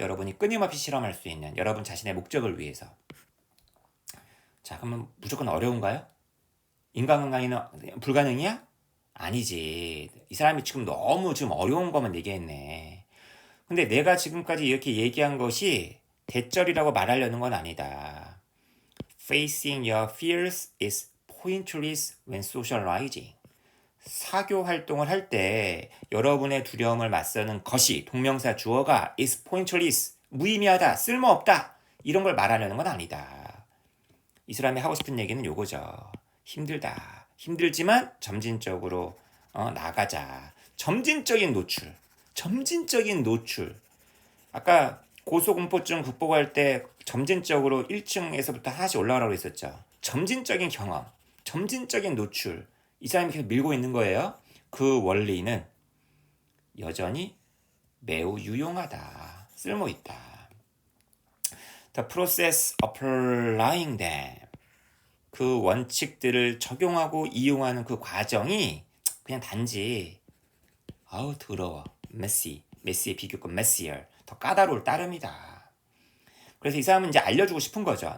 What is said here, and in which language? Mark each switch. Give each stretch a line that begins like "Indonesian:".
Korean: 여러분이 끊임없이 실험할 수 있는 여러분 자신의 목적을 위해서. 자, 그러면 무조건 어려운가요? 인간관계는 불가능이야? 아니지. 이 사람이 지금 너무 지금 어려운 것만 얘기했네. 근데 내가 지금까지 이렇게 얘기한 것이 대절이라고 말하려는 건 아니다.
English: Facing your fears is pointless when socializing.
Korean: 사교 활동을 할 때 여러분의 두려움을 맞서는 것이 동명사 주어가
English: is pointless,
Korean: 무의미하다, 쓸모없다 이런 걸 말하려는 건 아니다. 이 사람이 하고 싶은 얘기는 요거죠. 힘들다. 힘들지만 점진적으로 나가자. 점진적인 노출. 점진적인 노출. 아까 고소공포증 극복할 때 점진적으로 1층에서부터 하나씩 올라가라고 했었죠. 점진적인 경험. 점진적인 노출. 이 사람이 계속 밀고 있는 거예요. 그 원리는 여전히 매우 유용하다. 쓸모있다.
English: The process of applying them.
Korean: 그 원칙들을 적용하고 이용하는 그 과정이 그냥 단지 아우 더러워. 메시의 비교급 messier. 더 까다로울 따름이다. 그래서 이 사람은 이제 알려주고 싶은 거죠.